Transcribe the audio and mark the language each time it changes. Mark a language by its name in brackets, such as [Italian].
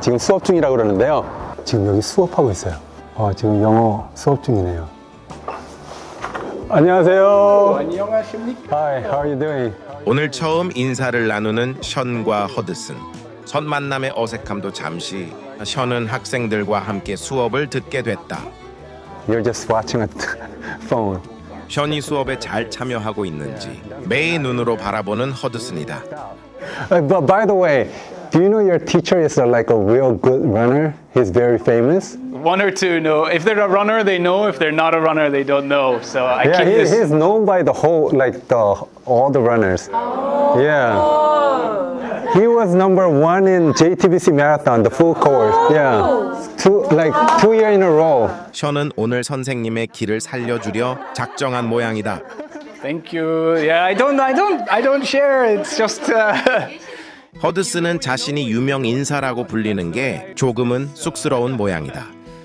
[Korean] 지금 수업 중이라고 그러는데요. 지금 여기 수업하고 있어요. 지금 영어 수업 중이네요. 안녕하세요. 안녕하십니까? [English] Hi, how are you doing? [Korean] 오늘 처음 인사를 나누는 션과 허드슨. 첫 만남의 어색함도 잠시 션은 학생들과 함께 수업을 듣게 됐다. [English] You're just watching a phone. [Korean] 션이 수업에 잘 참여하고 있는지 매의 눈으로 바라보는 허드슨이다. [English] But by the way, do you know your teacher is like a real good runner? He's very famous. One or two know. If they're a runner, they know. If they're not a runner, they don't know. So I Yeah, keep this. he's known by the whole, all the runners. Yeah. He was #1 in JTBC marathon, the full course. Yeah. 2 years in a row. [Korean] 션은 오늘 선생님의 길을 살려주려 작정한 모양이다. [English] Thank you. Yeah, I don't share. It's just. [Korean] 허드슨은 자신이 유명 인사라고 불리는 게 조금은 쑥스러운 모양이다.